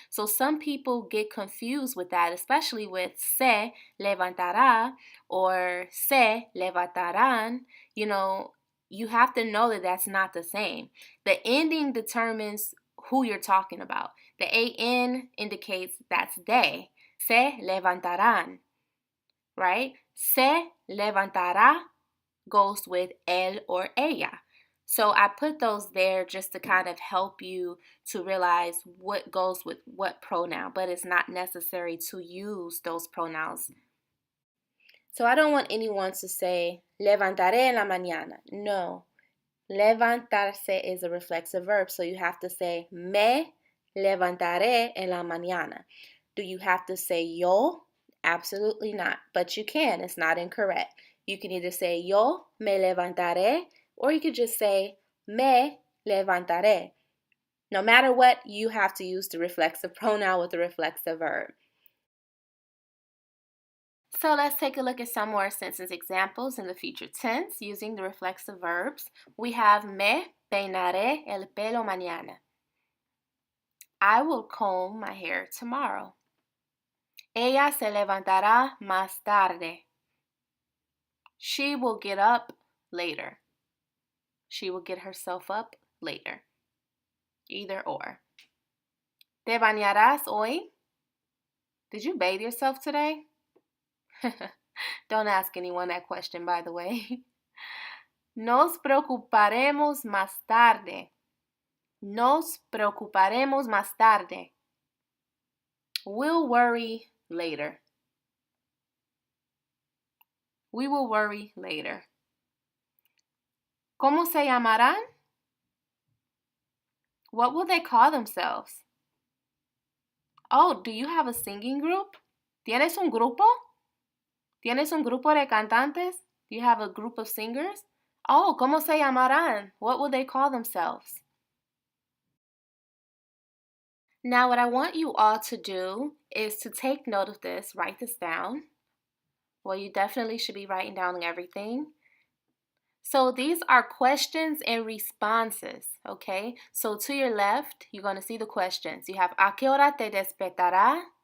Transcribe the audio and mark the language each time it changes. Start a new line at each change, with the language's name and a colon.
English: So some people get confused with that, especially with
Spanish: se levantará
English: or
Spanish: se levantarán.
English: You have to know that that's not the same. The ending determines who you're talking about. The an indicates that's they.
Spanish: Se levantarán,
English: right? Se levantará goes with él or ella. So I put those there just to kind of help you to realize what goes with what pronoun, but it's not necessary to use those pronouns. So I don't want anyone to say,
Spanish: levantaré en la mañana.
English: No. Levantarse is a reflexive verb, so you have to say,
Spanish: me levantaré en la mañana.
English: Do you have to say yo? Absolutely not, but you can. It's not incorrect. You can either say
Spanish: yo me levantaré,
English: or you could just say
Spanish: me levantaré.
English: No matter what, you have to use the reflexive pronoun with the reflexive verb. So let's take a look at some more sentence examples in the future tense using the reflexive verbs. We have
Spanish: me peinaré el pelo mañana.
English: I will comb my hair tomorrow.
Spanish: Ella se levantará más tarde.
English: She will get up later. She will get herself up later. Either or.
Spanish: ¿Te bañarás hoy?
English: Did you bathe yourself today? Don't ask anyone that question, by the way.
Spanish: Nos preocuparemos más tarde. Nos preocuparemos más tarde.
English: We'll worry later. We will worry later.
Spanish: ¿Cómo se llamarán?
English: What will they call themselves? Oh, do you have a singing group?
Spanish: ¿Tienes un grupo? ¿Tienes un grupo de cantantes?
English: Do you have a group of singers? Oh,
Spanish: ¿cómo se llamarán?
English: What will they call themselves? Now, what I want you all to do is to take note of this, write this down. Well, you definitely should be writing down everything. So these are questions and responses, okay? So to your left, you're going to see the questions. You have
Spanish: ¿A qué hora te despertará?